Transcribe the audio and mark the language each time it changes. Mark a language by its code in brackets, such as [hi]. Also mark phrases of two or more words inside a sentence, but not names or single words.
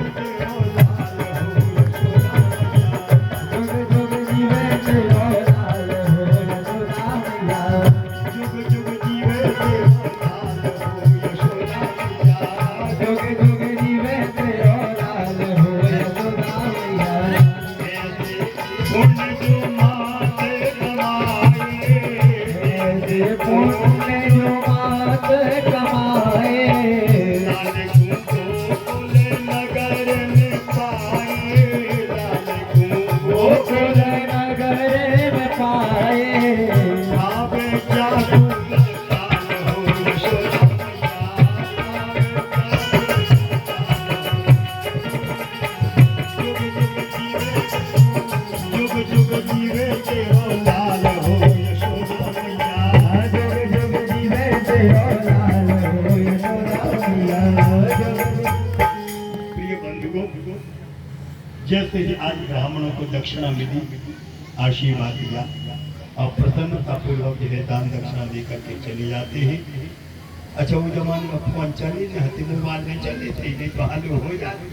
[bra] जीवे तेरो लाल हो यशोदा मैया, जुग जुग जीवे तेरो लाल हो यशोदा मैया, जुग जुग जीवे तेरो लाल हो यशोदा मैया। पुण्य जो माते कमाए, पुण्य जो मात कमाए, नगर में पाए, गोकुल नगर में पाए, आवे क्या हो यशोदा जुग जुग जीवे तेरो लाल हो यशोदा मैया, जुग जुग जीवे तेरो लाल हो यशोदा मैया। [hi] प्रिय बंधुओं, जैसे ही आज ब्राह्मणों को दक्षिणा मिली, आशीर्वाद दिया और प्रसन्नता पूर्वक जो है दान दक्षिणा देकर के चले जाते हैं। अच्छा वो जमाने में फोन चले नहीं थे, मोबाइल नहीं चले थे, नहीं तो हाल हो जाते।